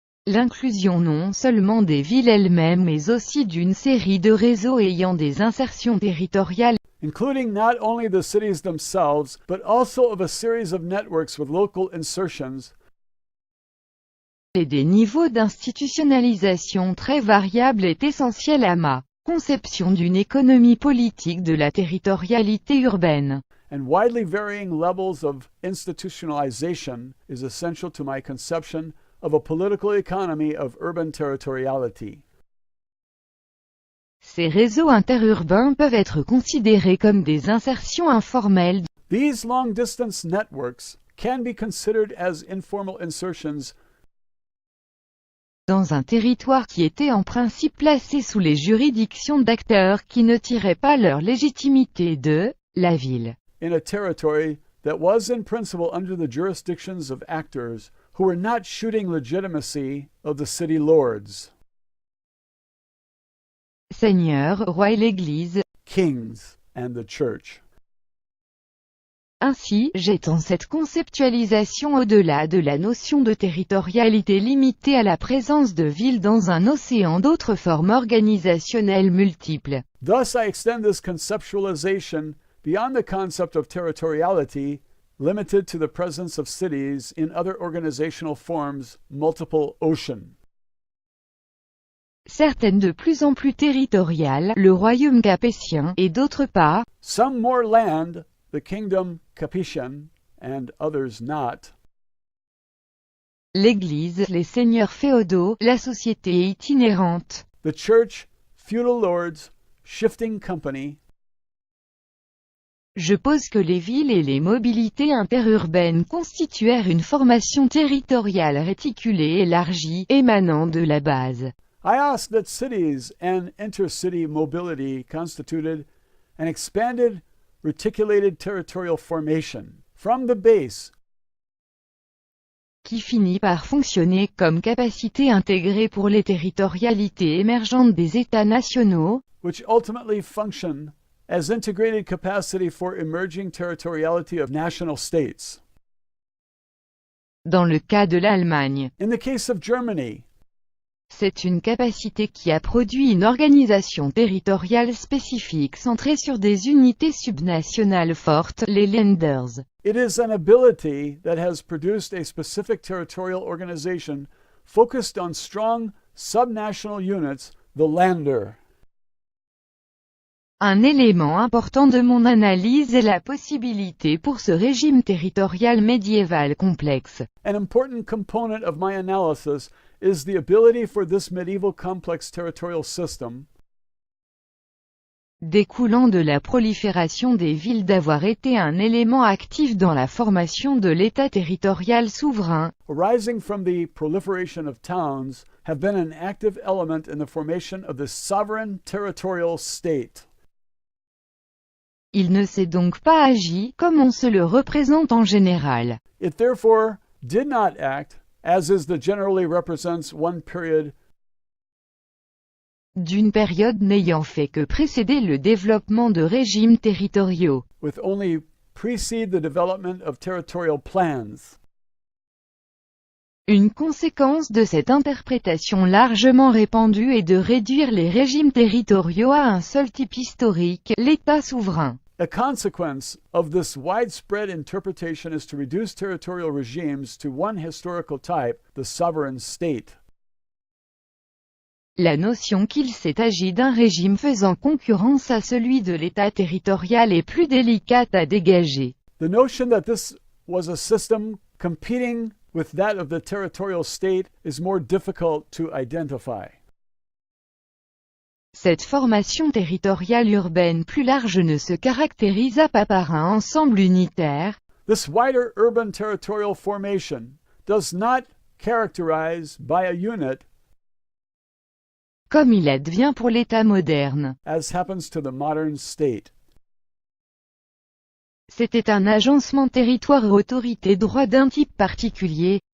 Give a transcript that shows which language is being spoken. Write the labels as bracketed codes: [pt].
[fr] L'inclusion non seulement des villes elles-mêmes mais aussi d'une série de réseaux ayant des insertions territoriales, [en] Including not only the cities themselves, but also of a series of networks with local insertions, [fr] et des niveaux d'institutionnalisation très variables est essentiel à ma conception d'une économie politique de la territorialité urbaine. [en] and widely varying levels of institutionalization is essential to my conception of a political economy of urban territoriality. [fr] Ces réseaux interurbains peuvent être considérés comme des insertions informelles [en] These long-distance networks can be considered as informal insertions [fr] dans un territoire qui était en principe placé sous les juridictions d'acteurs qui ne tiraient pas leur légitimité de la ville. [en] in a territory that was in principle under the jurisdictions of actors who were not shooting legitimacy of the city lords, [fr] Seigneur, roi et l'Église, [en] kings, and the church. [fr] Ainsi, j'étends cette conceptualisation au-delà de la notion de territorialité limitée à la présence de villes dans un océan d'autres formes organisationnelles multiples. [en] Thus, I extend this conceptualization beyond the concept of territoriality, limited to the presence of cities in other organizational forms, multiple ocean. [fr] Certaines de plus en plus territoriales, le royaume capétien, et d'autre part, [en] Some more land, the kingdom Capetian, and others not. [fr] l'Église, les seigneurs féodaux, la société itinérante, [en] The church, feudal lords, shifting company. [fr] Je pose que les villes et les mobilités interurbaines constituèrent une formation territoriale réticulée élargie, émanant de la base. [en] I ask that cities and intercity mobility constituted an expanded, reticulated territorial formation from the base, [fr] Qui finit par fonctionner comme capacité intégrée pour les territorialités émergentes des États nationaux, [en] which ultimately function as integrated capacity for emerging territoriality of national states. [fr] dans le cas de l'Allemagne. [en] In the case of Germany, [fr] C'est une capacité qui a produit une organisation territoriale spécifique centrée sur des unités subnationales fortes, les Länders. [en] it is an ability that has produced a specific territorial organization focused on strong subnational units, the Länder. [fr] Un élément important de mon analyse est la possibilité pour ce régime territorial médiéval complexe, [en] An important component of my analysis is the ability for this medieval complex territorial system [fr] découlant de la prolifération des villes d'avoir été un élément actif dans la formation de l'État territorial souverain, [en] arising from the proliferation of towns have been an active element in the formation of the sovereign territorial state. [fr] il ne s'est donc pas agi, comme on se le représente en général. [en] It therefore did not act, as is the generally represents one period [fr] D'une période n'ayant fait que précéder le développement de régimes territoriaux. [en] with only precede the development of territorial plans. [fr] Une conséquence de cette interprétation largement répandue est de réduire les régimes territoriaux à un seul type historique, l'État souverain. [en] A consequence of this widespread interpretation is to reduce territorial regimes to one historical type, the sovereign state. [fr] La notion qu'il s'est agi d'un régime faisant concurrence à celui de l'État territorial est plus délicate à dégager. [en] The notion that this was a system competing with that of the territorial state is more difficult to identify. [fr] Cette formation territoriale urbaine plus large ne se caractérisa pas par un ensemble unitaire, [en] This wider urban territorial formation does not characterize by a unit, [fr] comme il advient pour l'État moderne. [en] as happens to the modern state. [fr] C'était un agencement territoire-autorité droit d'un type particulier,